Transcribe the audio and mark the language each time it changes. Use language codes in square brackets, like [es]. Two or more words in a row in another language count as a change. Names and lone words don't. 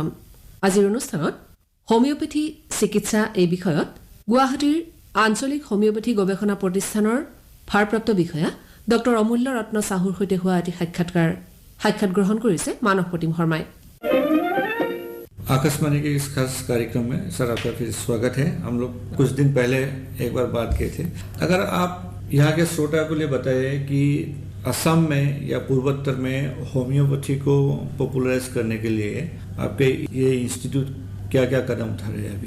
[as] আজিৰ অনুষ্ঠানত হোমিওপেথি চিকিৎসা এই বিষয়ত গুৱাহাটীৰ আঞ্চলিক হোমিওপেথি গৱেষণা প্ৰতিষ্ঠানৰ ভাৰপ্ৰাপ্ত বিষয়া ডক্টৰ অমূল্য ৰত্ন সাহুৰ সৈতে হোৱা এটি সাক্ষাৎ গ্ৰহণ কৰিছে মানৱ প্ৰতিম শৰ্মাই। [hi] आकाशवाणी के इस खास कार्यक्रम में सर आपका फिर स्वागत है। हम लोग कुछ दिन पहले एक बार बात किए थे। अगर आप यहाँ के श्रोता को लिए बताइए कि असम में या पूर्वोत्तर में होम्योपैथी को पॉपुलराइज करने के लिए आपके ये इंस्टीट्यूट क्या क्या कदम उठा रहे हैं अभी?